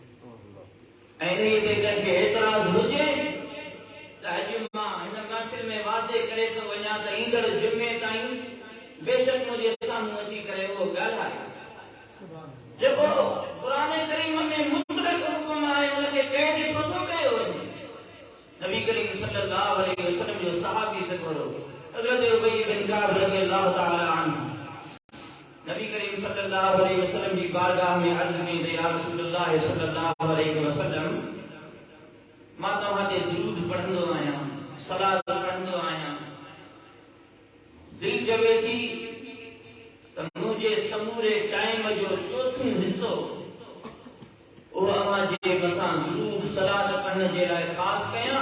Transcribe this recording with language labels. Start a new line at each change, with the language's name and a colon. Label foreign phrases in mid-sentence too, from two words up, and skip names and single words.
Sindhi: ऐं इन्हीअ ते कंहिंखे एतिराज़ हुजे त अॼु मां हिन महफ़िल में वाज़े करे थो वञा त ईंदड़ जुमे ताईं बेशक मुंहिंजे साम्हूं अची करे उहो ॻाल्हाए। जेको क़ुरान करीम में मुतलक हुक्म आहे उनखे कैद छो थो कयो वञे? नबी करीम
Arabic: صلى الله عليه وسلم
Sindhi: जो सहाबी सरवरो हज़रत उबई बिन काब
Arabic: رضي الله تعالى عنه
Sindhi: नबी करीम
Arabic: صلى الله عليه وسلم
Sindhi: की बारगाह में अर्ज में
Arabic: يا رسول الله صلى الله عليه وسلم
Sindhi: मां तव्हां ते दुरूद पढ़ंदो आहियां, सलात पढ़ंदो आहियां, दिल चवे थी त मुंहिंजे समूरे टाइम जो चोथों हिस्सो उहो अव्हां जे मथां दुरूद सलात पढ़ण जे लाइ ख़ासि कयां।